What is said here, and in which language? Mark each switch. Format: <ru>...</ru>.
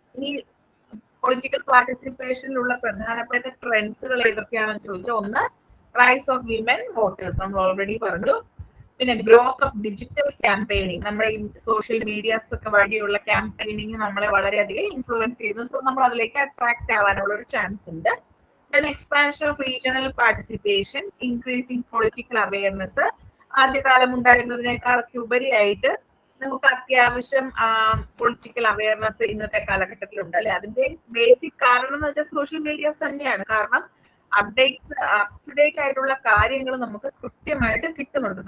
<ml>ഈ പൊളിറ്റിക്കൽ പാർട്ടിസിപ്പേഷനിലുള്ള പ്രധാനപ്പെട്ട ട്രെൻഡ്സുകൾ ഏതൊക്കെയാണെന്ന് ചോദിച്ചാൽ, ഒന്ന്</ml> <en>rise of women voters</en> <ml>നമ്മൾ ഓൾറെഡി പറഞ്ഞു. പിന്നെ</ml> <en>growth of digital campaigning,</en> <ml>നമ്മുടെ ഈ സോഷ്യൽ മീഡിയാസ് ഒക്കെ വഴിയുള്ള ക്യാമ്പയിനിങ് നമ്മളെ വളരെയധികം ഇൻഫ്ലുവൻസ് ചെയ്യുന്നു. സോ നമ്മൾ അതിലേക്ക് അട്രാക്ട് ആവാനുള്ള ഒരു ചാൻസ് ഉണ്ട്.</ml> <en>Then expansion of regional participation, increasing political awareness.</en> <ml>ആദ്യകാലം ഉണ്ടായിരുന്നതിനേക്കാളൊക്കെ ഉപരിയായിട്ട് നമുക്ക് അത്യാവശ്യം പൊളിറ്റിക്കൽ അവയർനെസ് ഇന്നത്തെ കാലഘട്ടത്തിൽ ഉണ്ട് അല്ലെ. അതിന്റെ ബേസിക് കാരണം എന്ന് വെച്ചാൽ സോഷ്യൽ മീഡിയാസ് തന്നെയാണ്. കാരണം അപ് ടു ഡേറ്റ് ആയിട്ടുള്ള കാര്യങ്ങൾ നമുക്ക് കൃത്യമായിട്ട് കിട്ടുന്നുണ്ട്.</ml>